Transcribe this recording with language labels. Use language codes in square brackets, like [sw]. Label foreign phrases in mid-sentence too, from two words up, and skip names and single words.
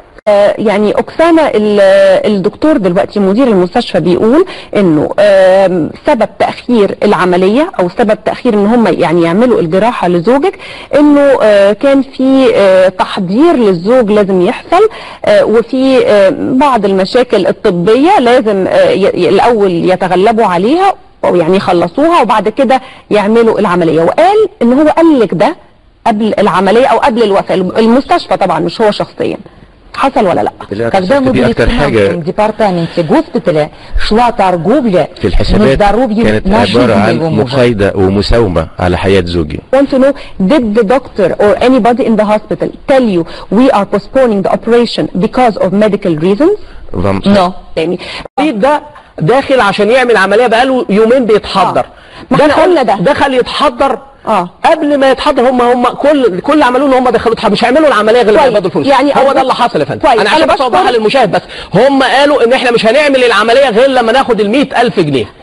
[ar] يعني أكسانا الدكتور دلوقتي مدير المستشفى بيقول انه سبب تأخير العملية او سبب تأخير ان هم يعني يعملوا الجراحة لزوجك انه كان في تحضير للزوج لازم يحصل، وفي بعض المشاكل الطبية لازم الاول يتغلبوا عليها او يعني يخلصوها وبعد كده يعملوا العملية. وقال ان هو قال لك ده قبل العملية او قبل الوفاة، المستشفى طبعا مش هو شخصيا. حصل ولا لا؟ [ru] Когда мы были в департаменте госпиталя, шла торговля на здоровье нашей [ar] مقايضة ومساومة على حياة زوجي. [en] Want to know, did the doctor or anybody in the hospital tell you we are postponing the operation because of medical reasons? No. [ar] يعني ده داخل عشان يعمل عملية بقاله يومين بيتحضر. ما احنا قلنا ده. دخل يتحضر قبل ما يتحضر هم كل اللي عملوه ان هم دخلوا مش هيعملوا العمليه غير لما يقبضوا الفلوس. يعني هو ده اللي حصل يا فندم. انا عشان بس اوضحها للمشاهد بس، هم قالوا ان احنا مش هنعمل العمليه غير لما ناخد ال 100,000 جنيه.